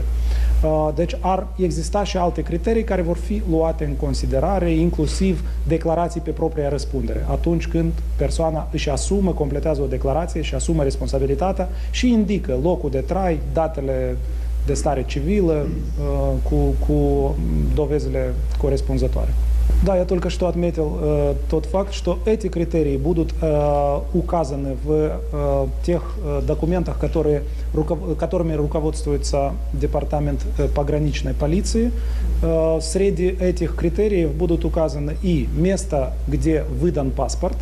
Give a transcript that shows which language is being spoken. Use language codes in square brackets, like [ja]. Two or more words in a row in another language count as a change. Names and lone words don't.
[ro] Deci ar exista și alte criterii care vor fi luate în considerare, inclusiv declarații pe propria răspundere. Atunci când persoana își asumă, completează o declarație și asumă responsabilitatea și indică locul de trai, datele de stare civilă, cu доvezile corespunzătoare. [ru] Да, я только что отметил тот факт, что эти критерии будут указаны в тех документах, которыми руководствуется Департамент пограничной полиции. Среди этих критериев будут указаны и место, где выдан паспорт.